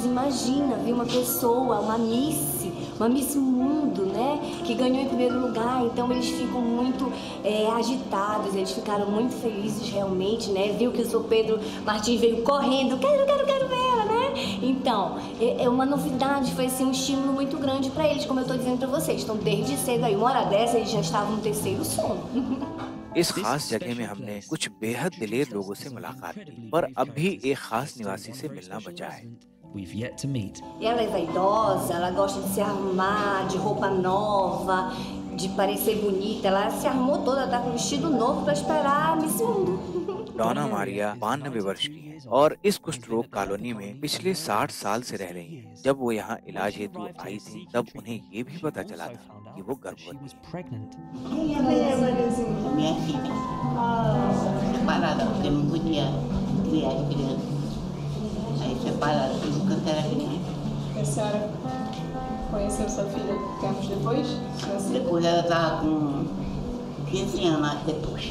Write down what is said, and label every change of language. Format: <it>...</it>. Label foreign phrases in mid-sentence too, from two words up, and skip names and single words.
<pt>Imagina, ver uma pessoa, uma Miss Mundo, né, que ganhou em primeiro lugar, então eles ficam muito agitados, eles ficaram muito felizes realmente, né, viu que o Sr. Pedro Martins veio correndo, quero ver ela, né, então, é uma novidade, foi assim um estímulo muito grande para eles, como eu estou dizendo para vocês, então desde cedo aí, 1 hora dessa, eles já estavam no 3º sono.</pt> <hi>इस खास जगह में हमने कुछ बेहद दिलेर लोगों से मुलाकात की, पर अब भी एक खास निवासी से मिलना बचा है।</hi> <en>We've yet to meet.</en> <pt>Ela é vaidosa, ela gosta de se arrumar, de roupa nova, de parecer bonita. Ela se arrumou toda, tá com um vestido novo para esperar a Miss Mundo.</pt> <hi>डॉना मारिया 92 वर्ष की है और इस कुष्ठ रोग कॉलोनी में पिछले 60 साल से रह रही हैं। जब वो यहाँ इलाज हेतु आई थी तब उन्हें ये भी पता चला था कि वो गर्भवती</hi> <pt>Conheceu sua filha tempos depois? Depois ela estava com 15 anos depois.</pt>